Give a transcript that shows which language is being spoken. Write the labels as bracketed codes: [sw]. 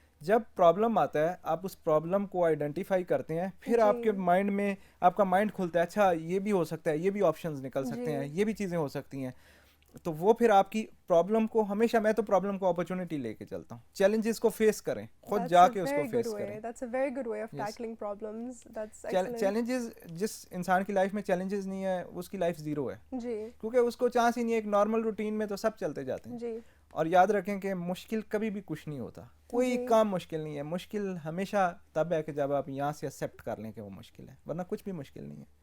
[ur] جب پرابلم آتا ہے آپ اس پرابلم کو آئیڈینٹیفائی کرتے ہیں, پھر آپ کے مائنڈ میں آپ کا مائنڈ کھلتا ہے, اچھا یہ بھی ہو سکتا ہے, یہ بھی آپشنز نکل سکتے ہیں, یہ بھی چیزیں ہو سکتی ہیں. تو وہ پھر آپ کی پرابلم کو, ہمیشہ میں تو پرابلم کو اپرچونٹی لے کے چلتا ہوں. چیلنجز کو فیس کریں, خود جا کے اس کو فیس کریں. [en] That's a very good way of tackling problems. That's excellent. [ur] Challenges, جس انسان کی لائف میں چیلنجز نہیں ہے اس کی لائف زیرو ہے, جی, کیونکہ اس کو چانس ہی نہیں ہے. ایک نارمل روٹین میں تو سب چلتے جاتے ہیں. جی, اور یاد رکھیں کہ مشکل کبھی بھی کچھ نہیں ہوتا, کوئی کام مشکل نہیں ہے. مشکل ہمیشہ تب ہے کہ جب آپ یہاں سے ایکسیپٹ کر لیں کہ وہ مشکل ہے, ورنہ کچھ بھی مشکل نہیں ہے.